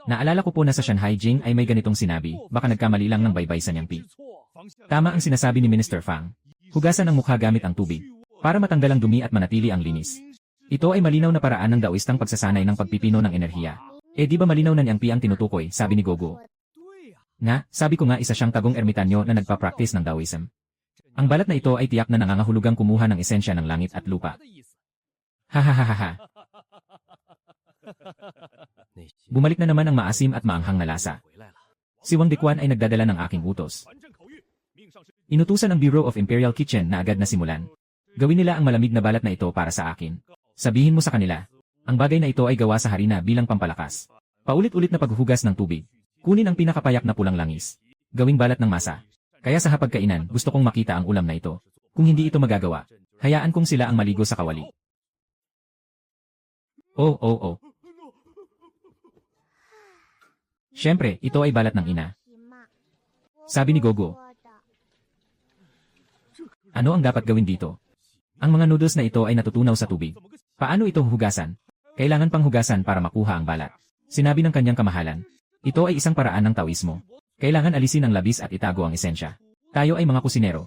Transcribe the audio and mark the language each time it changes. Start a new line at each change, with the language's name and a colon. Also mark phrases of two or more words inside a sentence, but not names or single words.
Filipino: Naalala ko po na sa Shanghai Jing ay may ganitong sinabi, baka nagkamali lang ng baybay sa Nyangpi.
Chinese: 错，方向
Filipino: Tama ang sinasabi ni Minister Fang. Hugasan ang mukha gamit ang tubig, para matanggal ang dumi at manatili ang linis. Ito ay malinaw na paraan ng daoistang pagsasanay ng pagpipino ng enerhiya. Di ba malinaw na Nyangpi ang tinutukoy, sabi ni Gogo.
Chinese: 对呀，
Filipino: Nga, sabi ko nga isa siyang tagong ermitanyo na nagpa-practice ng Taoism. Ang balat na ito ay tiyak na nangangahulugang kumuha ng esensya ng langit at lupa.
Chinese: 的意思。 Hahaha. 那些
Filipino: Bumalik na naman ang maasim at maanghang na lasa.
Chinese: 回来了，
Filipino: Si Wang Dequan ay nagdadala ng aking utos.
Chinese: 传正口谕，命上是
Filipino: Inutusan ng Bureau of Imperial Kitchen na agad na simulan. Gawin nila ang malamig na balat na ito para sa akin. Sabihin mo sa kanila, ang bagay na ito ay gawa sa harina bilang pampalakas. Paulit-ulit na paghuhugas ng tubig. Kunin ang pinakapayak na pulang langis. Gawing balat ng masa. Kaya sa hapagkainan, gusto kong makita ang ulam na ito. Kung hindi ito magagawa, hayaan kong sila ang maligo sa kawali. Oh. Siyempre, ito ay balat ng ina.
Chinese: 行嘛？
Filipino: Sabi ni Gogo.
Chinese: 我的
Filipino: Ano ang dapat gawin dito? Ang mga noodles na ito ay natutunaw sa tubig. Paano ito hugasan? Kailangan pang hugasan para makuha ang balat. Sinabi ng kanyang kamahalan. Ito ay isang paraan ng Taoismo. Kailangan alisin ang labis at itago ang esensya. Tayo ay mga kusinero.